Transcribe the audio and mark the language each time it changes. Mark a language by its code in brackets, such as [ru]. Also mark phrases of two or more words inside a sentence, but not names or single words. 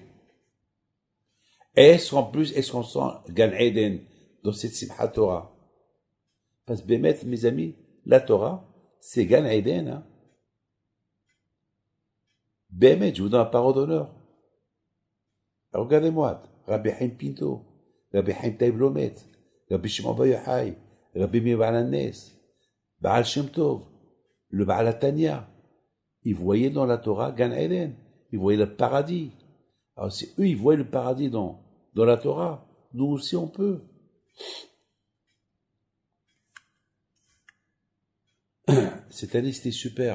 [fr] Est-ce qu'on sent Gan Eden dans cette Simchat Torah? Parce que, mes amis, la Torah, c'est Gan Eden, hein. Bémet, je vous donne la parole d'honneur. Regardez-moi, Rabbi Haim Pinto, Rabbi Haim Taib Lomet, Rabbi Shimon Bar Yochai, Rabbi Meir Baal HaNes, Baal Shem Tov, le Baal HaTanya. Ils voyaient dans la Torah Gan Eden, ils voyaient le paradis. Alors si eux, ils voyaient le paradis dans la Torah, nous aussi on peut. Cette année, c'était super.